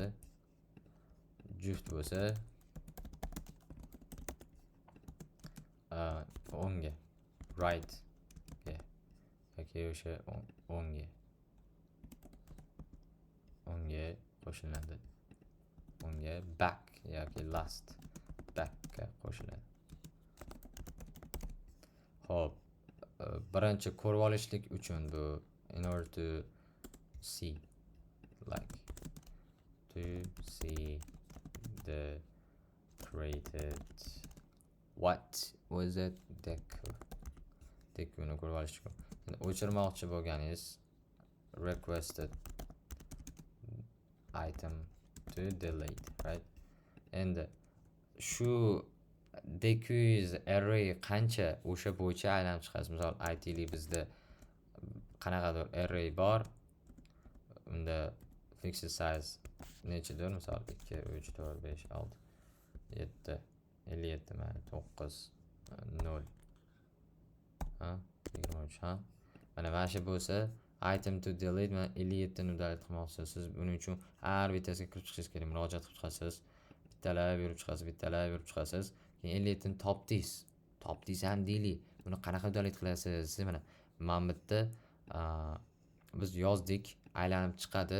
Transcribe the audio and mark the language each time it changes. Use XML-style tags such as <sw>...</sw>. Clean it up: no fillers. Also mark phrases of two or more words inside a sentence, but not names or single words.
<uz>Juft bo'lsa o'ngga right ga yoki o'sha o'ngga qo'shiladi. O'ngga back yoki</uz> <en>last backga</en> <uz>qo'shiladi. Xo'p, birinchi ko'rib olishlik uchun bu</uz> <en>in order to see the created what was it</en> <uz>dekuni ko'rib olish uchun. Endi o'chirmoqchi bo'lganingiz</uz> <en>requested item to delete, right?</en> <uz>Endi shu</uz> <en>deque's array</en> <uz>qancha o'sha bo'yicha aylanib chiqasiz. Misol aytaylik bizda qanaqadir array bor. Unda</uz> <en>fixed size</en> <uz>nechidir? Misol 2 3 4 5 6 7 57 mana 9 0 23 mana shu bo'lsa</uz> <en>item to delete</en> <uz>mana 57 ni delete qilmoqchisiz. Siz buning uchun har bittasiga kirib chiqishingiz kerak. Murojaat qilib chiqasiz. Bittalab yurib chiqasiz. Keyin 57 ni topdingiz ham deylik. Buni qanaqa delete qilasiz? Mana bu yerda biz yozdik, aylanib chiqadi.</uz>